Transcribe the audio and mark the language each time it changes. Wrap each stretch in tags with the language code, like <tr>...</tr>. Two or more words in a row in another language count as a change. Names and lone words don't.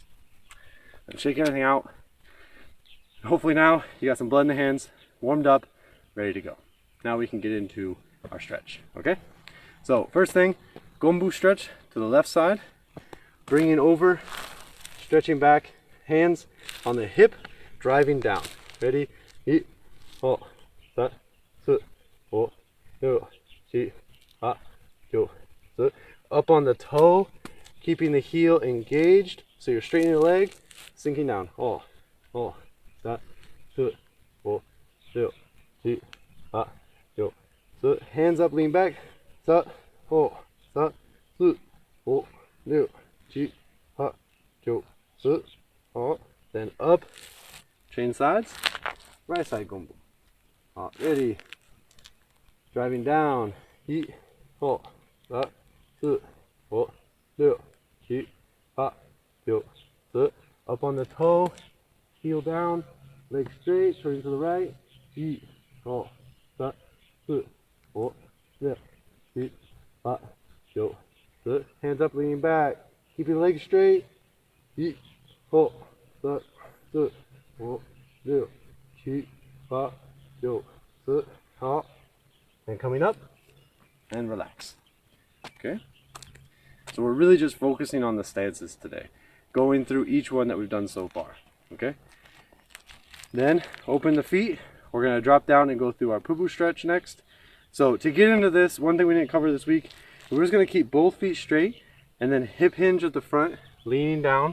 <en>And shake everything out. Hopefully now you got some blood in the hands, warmed up, ready to go. Now we can get into our stretch. Okay? So first thing, gombu stretch to the left side, bringing over, stretching back, hands on the hip, driving down. Ready? Hit, ho, sa, su, ho, yo, shi, ha, yo, su. Up on the toe, keeping the heel engaged, so you're straightening the leg, sinking down. Ho, ho, sa, su, ho, yo, shi, ha, yo, su. Hands up, lean back, sa, ho, sa, su, ho, yo, shi, ha, yo, su, ho. Then up, change sides, right side gombu. Ready, driving down, hi, ho, sa, su, ho, yo, shi, ha, yo, su. Up on the toe, heel down, leg straight, turning to the right, hi, ho, sa, su, ho, yo, shi, ha, yo, su. Hands up, leaning back, keeping the leg straight, hi, ho, sa, su, ho, yo, shi, ha, yo, su, ha. And coming up and relax. Okay? So we're really just focusing on the stances today, going through each one that we've done so far. Okay? Then open the feet. We're going to drop down and go through our poo-poo stretch next. So to get into this, one thing we didn't cover this week, we're just going to keep both feet straight and then hip hinge at the front, leaning down.</en>